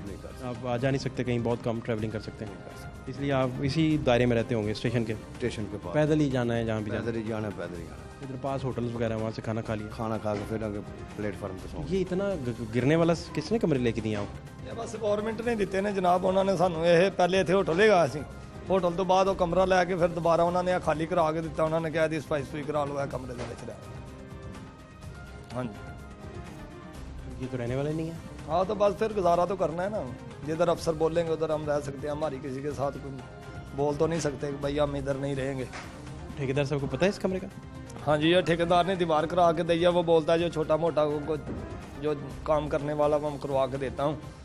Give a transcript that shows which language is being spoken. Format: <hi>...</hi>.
<hi>नहीं कर सकते। आप आ जा नहीं सकते कहीं, बहुत कम ट्रैवलिंग कर सकते हैं, इसलिए आप इसी दायरे में रहते होंगे स्टेशन के। स्टेशन के पास पैदल ही जाना है जहाँ भी जाना पैदल ही जाना है, पैदल ही आना है। है। इधर पास होटल्स वगैरह, वहाँ से खाना खा लिया। खाना खा के फिर आगे प्लेटफार्म पे सो ये इतना गिरने वाला किसने कमरे लेके दिया हो?</hi> <pa>ਇਹ ਬਸ ਗਵਰਨਮੈਂਟ ਨੇ ਦਿੱਤੇ ਨੇ ਜਨਾਬ। ਉਹਨਾਂ ਨੇ ਸਾਨੂੰ ਇਹ ਪਹਿਲੇ ਇੱਥੇ ਹੋਟਲ ਹੈਗਾ ਸੀ, ਹੋਟਲ ਤੋਂ ਬਾਅਦ ਉਹ ਕਮਰਾ ਲੈ ਕੇ ਫਿਰ ਦੁਬਾਰਾ ਉਹਨਾਂ ਨੇ ਇਹ ਖਾਲੀ ਕਰਾ ਕੇ ਦਿੱਤਾ। ਉਹਨਾਂ ਨੇ ਕਿਹਾ ਦੀ ਸਫਾਈ ਸੁਈ ਕਰਾ ਲਓ ਇਹ ਕਮਰੇ ਦੇ ਵਿੱਚ ਰਹਿ। ਹਾਂਜੀ</pa> <hi>ये तो रहने वाला ही नहीं है। हाँ तो बस फिर गुजारा तो करना है ना, जिधर अफसर बोलेंगे उधर हम रह सकते हैं। हमारी किसी के साथ कोई बोल तो नहीं सकते कि भाई हम इधर नहीं रहेंगे। ठेकेदार साहब को पता है इस कमरे का? हाँ जी, ये ठेकेदार ने दीवार करा के दी है। वो बोलता है जो छोटा मोटा को जो काम करने वाला वो मैं करवा के देता हूँ।</hi>